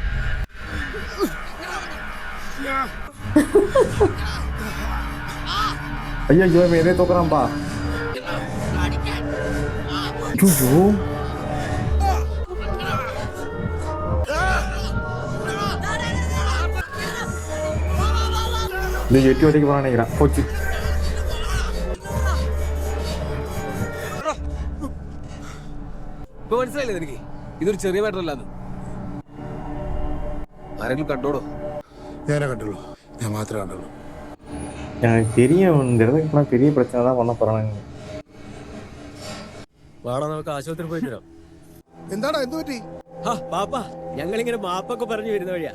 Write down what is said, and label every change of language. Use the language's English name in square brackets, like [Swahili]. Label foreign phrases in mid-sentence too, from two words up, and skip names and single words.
[Tamil] ஐயோ, இவன் எதே தோக்குறான்பா. ஐயோ, இந்த 8 வரைக்கும் போறான்னு நினைக்கிறேன். போச்சு. [Malayalam] ഇപ്പൊ മനസ്സിലായില്ലേ എനിക്ക്? ഇതൊരു ചെറിയ മാറ്റർ അല്ലാന്ന്. ആരെങ്കിലും കണ്ടോടോ? ഞാനേ കണ്ടുള്ളൂ. ഞാൻ മാത്രമേ കണ്ടുള്ളൂ. [Tamil] எனக்கு தெரியும், இந்த இடத்துக்கு போனா பெரிய பிரச்சனை தான் பண்ண போறானுங்க. [Malayalam] വാടാ, നമുക്ക് ആശുപത്രി പോയിട്ട് വരാം. എന്താടാ, എന്ത് പറ്റി? പാപ്പ, ഞങ്ങളിങ്ങനെ മാപ്പൊക്കെ പറഞ്ഞു വരുന്ന വഴിയാ.